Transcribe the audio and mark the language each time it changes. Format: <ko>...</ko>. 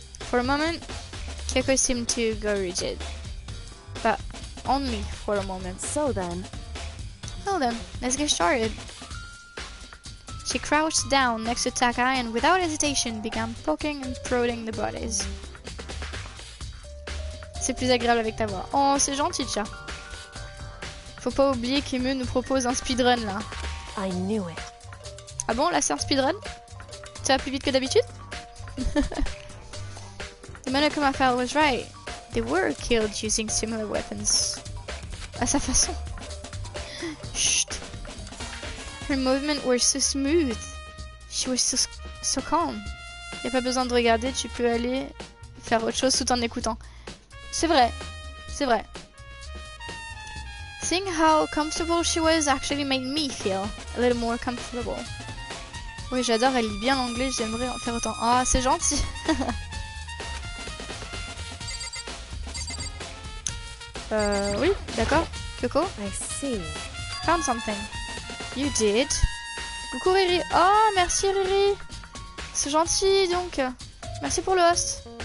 <en>For a moment, Keiko seemed to go rigid. But only for a moment. So then, Well then, let's get started. She crouched down next to Taka and without hesitation began poking and prodding the bodies.</en> <fr>C'est plus agréable avec ta voix. Oh, c'est gentil, chat. Faut pas oublier qu'Emu nous propose un speedrun là.</fr> <en>I knew it.</en> <fr>Ah bon, là c'est un speedrun? Ça va plus vite que d'habitude?</fr> <en>The Monokuma was right. They were killed using similar weapons.</en> <fr>À sa façon. Chut.</fr> <en>Her movements were so smooth. She was so calm.</en> <fr>Y a pas besoin de regarder, tu peux aller faire autre chose tout en écoutant. C'est vrai, c'est vrai.</fr> <en>Seeing how comfortable she was actually made me feel a little more comfortable.</en> <fr>Oui, j'adore, elle lit bien l'anglais, j'aimerais en faire autant. Ah, c'est gentil. Oui, d'accord. Coco,</fr> <en>I see. found something. You did.</en> <fr>Coucou Riri. Oh, merci Riri. C'est gentil donc. Merci pour le host.</fr>